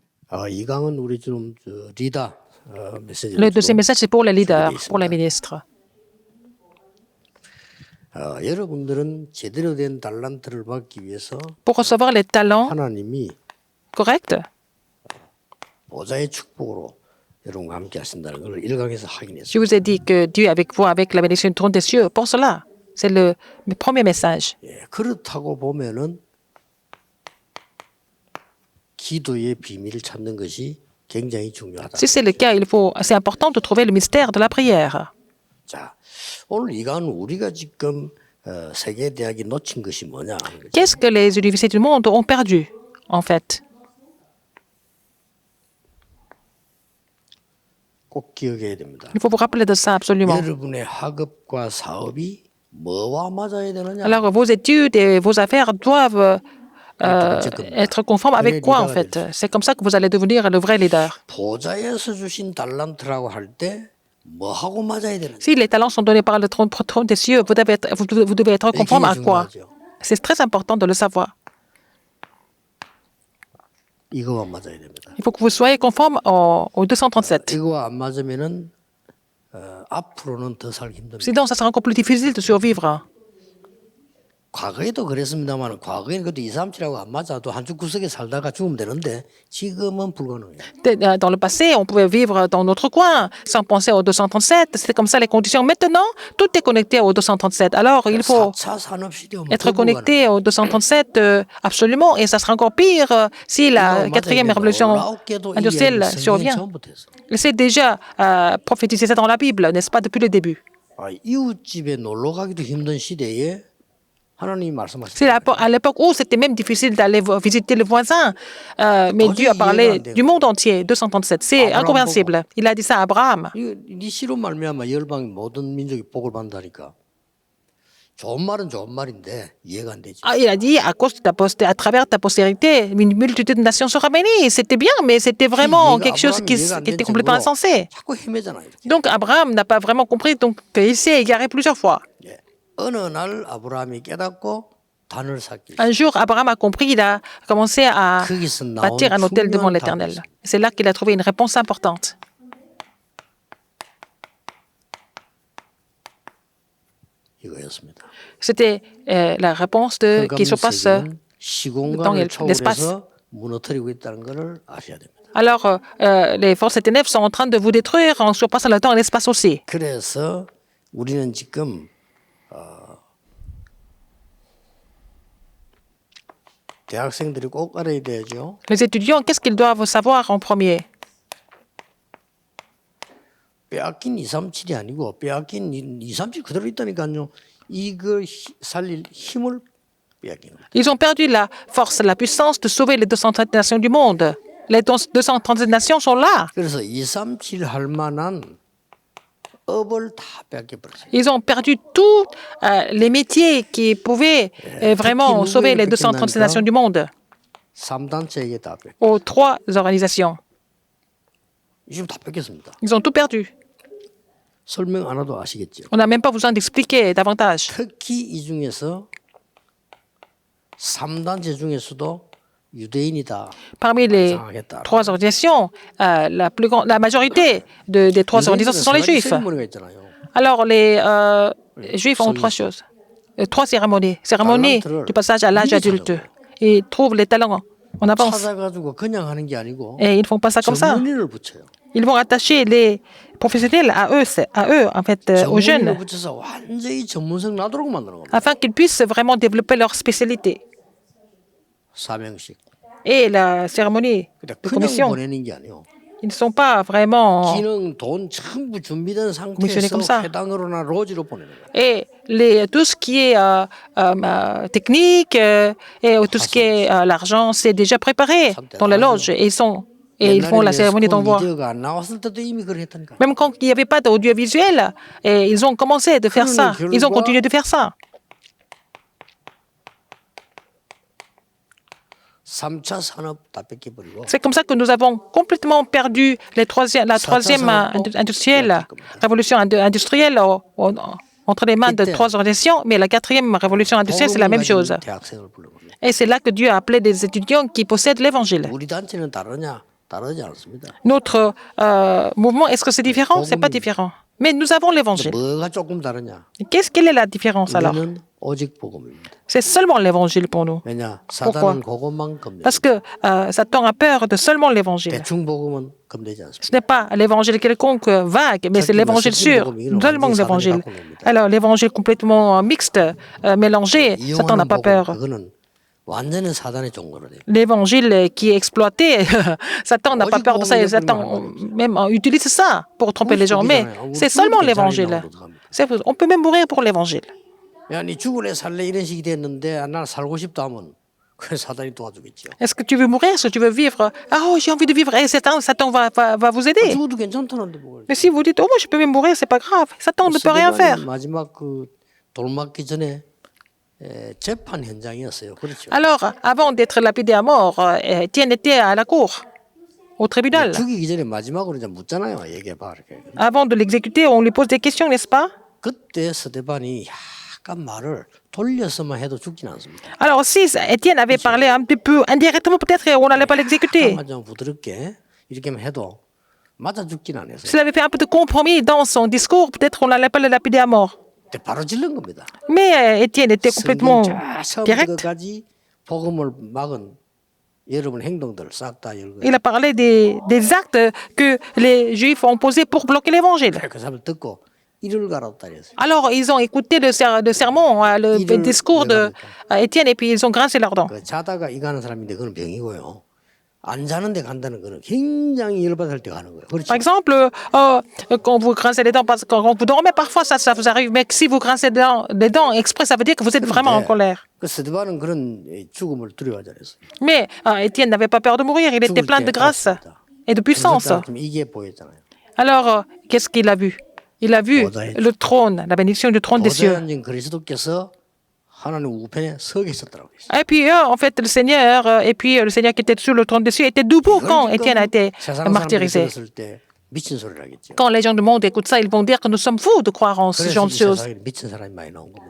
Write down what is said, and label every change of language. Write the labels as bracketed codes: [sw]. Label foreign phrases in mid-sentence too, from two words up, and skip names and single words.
[ko] 이강은 우리 좀 리더 메시지를 [fr] Le deuxième message, c'est pour les leaders, [ko] 있습니다. [fr] pour les ministres. [ko] 여러분들은 제대로 된 달란트를 받기 위해서 [fr] Pour recevoir les talents [ko] 하나님이 [fr] corrects, [ko] 보좌의 축복으로 여러분과 함께 하신다는 걸 1강에서 [fr] je [ko] 확인했습니다. [fr] vous ai dit que Dieu est avec vous, avec la bénédiction du trône des cieux. Pour cela, c'est le premier message. [ko] 예, 그렇다고 보면은 기도의 비밀을 찾는 것이 굉장히 중요하다. [fr] Si c'est le cas, c'est important de trouver le mystère de la prière. [ko] 자, 오늘 이강은 우리가 지금 세계 대학이 놓친 것이 뭐냐 하는 거죠. [fr] Qu'est-ce que les universités du monde ont perdu, en fait? [ko] 꼭 기억해야 됩니다. [fr] Il faut vous rappeler de ça absolument. [ko] 여러분의 학업과 사업이 뭐와 맞아야 되느냐? [fr] Alors, vos études et vos affaires doivent être conformes avec quoi, en fait? C'est comme ça que vous allez devenir le vrai leader. [ko] 보좌에서 주신 달란트라고 할 때 뭐하고 맞아야 되느냐? [fr] Si les talents sont donnés par le trône des cieux, vous devez être conforme à quoi? C'est très important de le savoir. [ko] 이거와 맞아야 됩니다. [fr] Il faut que vous soyez conforme au 237. [ko] 이거와 안 맞으면은 앞으로는 더 살기 힘듭니다. [fr] Sinon, ça sera encore plus difficile de survivre. [ko] 과거에도 그랬습니다만 과거에는 그래도 2, 3, 7하고 안 맞아도 한쪽 구석에 살다가 죽으면 되는데 지금은 불가능해요. [fr] Dans le passé, on pouvait vivre dans notre coin sans penser au 237. C'était comme ça les conditions. Maintenant, tout est connecté au 237. Alors, il faut [ko] 4차 산업시대 오면 [fr] être connecté au 237 absolument. Et ça sera encore pire si la quatrième révolution industrielle survient. C'est déjà prophétisé ça dans la Bible, n'est-ce pas, depuis le début. [ko] 이웃집에 놀러 가기도 힘든 시대에 하나님이 말씀하셨어요. [fr] C'est à l'époque où c'était même difficile d'aller visiter le voisin. Mais Dieu a parlé du monde entier, 237. C'est incompréhensible. Il a dit ça à Abraham. [ko] 네 씨로 말미암아 열방의 모든 민족이 복을 받는다니까. 좋은 말은 좋은 말인데 이해가 안 되지. [fr] Il a dit, à travers ta postérité, une multitude de nations sera bénie. C'était bien, mais c'était vraiment quelque chose qui était complètement insensé. [ko] 자꾸 헤매잖아요. 이렇게. [fr] Donc Abraham n'a pas vraiment compris, donc il s'est égaré plusieurs fois. [ko] 예. 어느 날 아브라함이 깨닫고 단을 쌓기. [fr] Un jour, Abraham a compris, il a commencé à [ko] 거기서 나온 [fr] bâtir un autel devant [ko] 중요한 [fr] l'Éternel. [ko] 답이 [fr] C'est là qu'il a trouvé une réponse importante. [ko] 이거였습니다. [fr] C'était la réponse qui se passe dans [ko] 시공간을 [fr] l'espace. [ko] 초월해서 무너뜨리고 있다는 것을 아셔야 됩니다. [fr] Alors, les forces des ténèbres sont en train de vous détruire en surpassant le temps et l'espace aussi. [ko] 그래서 우리는 지금 대학생들이 꼭 알아야 되죠. [fr] Les étudiants, qu'est-ce qu'ils doivent savoir en premier? [ko] 빼앗긴 237이 아니고 빼앗긴 237 그대로 있다니까요. 이걸 살릴 힘을 빼앗긴 거예요. [fr] Ils ont perdu la force, la puissance de sauver les 230 nations du monde. Les 230 nations sont là. [ko] 그래서 237 할 만한 업을 다 뺏겨버렸어요. [fr] Ils ont perdu tous les métiers qui pouvaient vraiment sauver les 237 nations du monde [ko] 3단체에게 다 뺏겨. [fr] aux trois organisations. [ko] 지금 다 뺏겼습니다. [fr] Ils ont tout perdu. [ko] 설명 안 해도 아시겠죠. [fr] On n'a même pas besoin d'expliquer davantage. [ko] 특히 이 중에서 3단체 중에서도 유대인이다. [fr] Parmi les trois organisations, la majorité des trois organisations, ce sont les Juifs. Alors, les Juifs ont trois choses. Trois cérémonies. Cérémonie du passage à l'âge adulte. Ils trouvent les talents en avance. [ko] 찾아가지고 그냥 하는 게 아니고 [fr] Et ils ne font pas ça comme ça. [ko] 전문의를 붙여요. [fr] Ils vont attacher les professionnels à eux en fait, aux [ko] 전문의를 [fr] jeunes, [ko] 붙여서 완전히 전문성 나도록 만드는 겁니다. [fr] afin qu'ils puissent vraiment développer leur spécialité. [ko] 사명식. [fr] Et la cérémonie [ko] 그냥 [fr] de [ko] 그냥 [fr] commission, [ko] 보내는 게 아니에요. [fr] ils ne sont pas vraiment... [ko] 기능, 돈 전부 준비된 [fr] Commissionné comme ça. [ko] 상태에서 회당으로나 로지로 보내는 거예요. [fr] Et tout ce qui est technique et tout ce qui est l'argent, c'est déjà préparé dans la loge. Et ils font la cérémonie d'envoi. [ko] 미디어가 안 나왔을 때도 이미 그걸 했다니까. [fr] Même quand il n'y avait pas d'audiovisuel, et ils ont commencé de faire ça. Ils ont continué de faire ça. [ko] 3차 산업 다 뺏겨버리고 [fr] C'est comme ça que nous avons complètement perdu la troisième industrielle, révolution industrielle entre les mains de trois organisations, mais la quatrième révolution industrielle, c'est la même chose. [ko] 대학생을 불러버려요. [fr] Et c'est là que Dieu a appelé des étudiants qui possèdent l'évangile. [ko] 우리 단체는 다르냐? 다르지 않습니다. [fr] Notre mouvement, est-ce que c'est différent? C'est pas différent. Mais nous avons l'évangile. [ko] 뭐가 조금 다르냐? [fr] Quelle est la différence alors? [ko] 우리는 오직 복음입니다. [fr] C'est seulement l'évangile pour nous. [ko] 왜냐? [fr] Pourquoi? [ko] 사단은 그것만 겁내요. [fr] Parce que Satan a peur de seulement l'évangile. [ko] 대충 복음은 겁내지 않습니다. [fr] Ce n'est pas l'évangile quelconque vague, mais c'est l'évangile sûr, seulement l'évangile. Alors l'évangile complètement mixte, mélangé, Satan n'a pas peur. [ko] 그거는 완전히 사단의 종거로 돼요. [fr] L'évangile qui est exploité, Satan n'a pas peur de ça. Et Satan même utilise ça pour tromper les gens. Mais c'est seulement l'évangile. On peut même mourir pour l'évangile. [ko] 야, 니 죽을래 살래 이런 식이 됐는데 난 살고 싶다 하면 그 사단이 도와주겠죠. [fr] Est-ce que tu veux mourir? Est-ce que tu veux vivre? Ah, oh, j'ai envie de vivre. Et Satan va vous aider. [ko] 죽어도 괜찮다는데 뭘. [fr] Mais si vous dites, oh, moi, je peux même mourir, c'est pas grave. Satan ne peut rien faire. [ko] 마지막 그 돌맞기 전에 재판 현장이었어요. 그렇죠. [fr] Alors, avant d'être lapidé à mort, Étienne était à la cour, au tribunal. [ko] 죽이기 전에 마지막으로 이제 묻잖아요. 얘기해봐 이렇게. [fr] Avant de l'exécuter, on lui pose des questions, n'est-ce pas? [ko] 그때 스데반이 약간 말을 돌려서만 해도 죽진 않습니다. [fr] Alors, si Étienne avait parlé un petit peu indirectement, peut-être on n'allait pas l'exécuter. [ko] 좀 부드럽게 이렇게만 해도 맞아 죽진 않았어요. [fr] S'il avait fait un peu de compromis dans son discours, peut-être on n'allait pas le lapider à mort. [ko] 그때 바로 질른 겁니다. [fr] Mais Étienne était complètement direct. [ko] 처음부터까지 복음을 막은 여러분 행동들 싹 다 열고. [fr] Il a parlé des actes que les Juifs ont posés pour bloquer l'évangile. [ko] 그 사람을 듣고 이를 갈았다 그랬어요. [fr] Alors, ils ont écouté le sermon, le discours de Étienne, et puis ils ont grincé leurs dents. [ko] 그 자다가 이 가는 사람인데 그건 병이고요. 안 자는데 간다는 거는 굉장히 열받을 때 가는 거예요. 그렇죠? [fr] Par exemple, quand vous grincez les dents, parce que quand vous dormez, parfois ça vous arrive, mais si vous grincez les dents exprès, ça veut dire que vous êtes vraiment en colère. [ko] 그 스데반은 그런 죽음을 두려워하지 않았어요. [fr] Mais Étienne n'avait pas peur de mourir, il était plein de grâce et de puissance. [ko] 이게 보였잖아요. [fr] Alors, qu'est-ce qu'il a vu? Il a vu le trône, la bénédiction du trône des cieux. [ko] 보좌인 그리스도께서 하나님 우편에 서 계셨더라고요. [fr] Et puis, en fait, le Seigneur, et puis le Seigneur qui était sur le trône des cieux était debout quand Étienne a été martyrisé. [ko] 미친 소리를 하겠죠. [fr] Quand les gens du monde écoutent ça, ils vont dire que nous sommes fous de croire en ce genre de choses. [ko] 미친 사람이 많이 나온 겁니다.